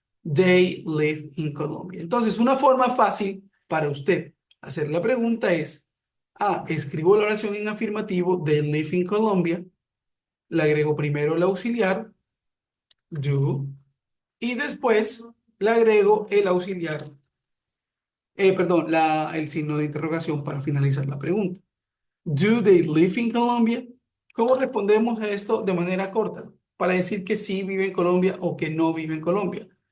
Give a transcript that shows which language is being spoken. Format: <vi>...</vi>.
<en>They live in Colombia.</en> <es>Entonces, una forma fácil para usted hacer la pregunta es, escribo la oración en afirmativo,</es> <en>they live in Colombia,</en> <es>le agrego primero el auxiliar, do, y después le agrego el auxiliar, perdón, el signo de interrogación para finalizar la pregunta.</es> <en>Do they live in Colombia?</en> <es>¿Cómo respondemos a esto de manera corta? Para decir que sí vive en Colombia o que no vive en Colombia.</es>